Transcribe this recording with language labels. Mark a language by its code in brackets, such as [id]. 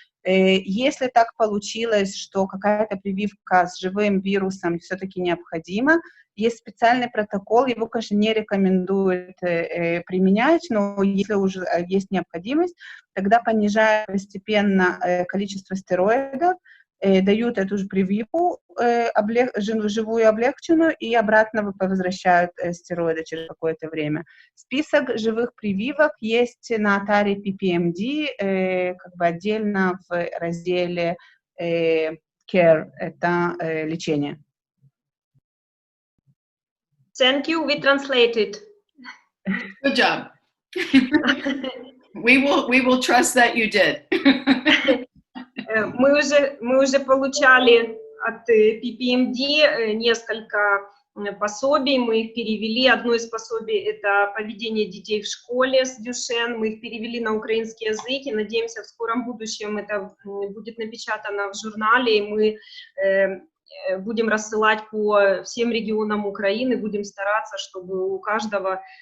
[ru] Если так получилось, что какая-то прививка с живым вирусом все-таки необходима, есть специальный протокол, его, конечно, не рекомендуют применять, но если уже есть необходимость, тогда понижая постепенно количество стероидов, дают эту же прививку, живую облегченную, и обратно возвращают стероиды через какое-то время. Список живых прививок есть на атаре PPMD, отдельно в разделе Care, это лечение. [en] Thank you, we translated. Good job. We will trust that you did. [ru] Мы уже получали от PPMD несколько пособий, мы их перевели. Одно из пособий – это поведение детей в школе с Дюшен. Мы их перевели на украинский язык, и надеемся, в скором будущем это будет напечатано в журнале, и мы будем рассылать по всем регионам Украины, будем стараться, чтобы у каждого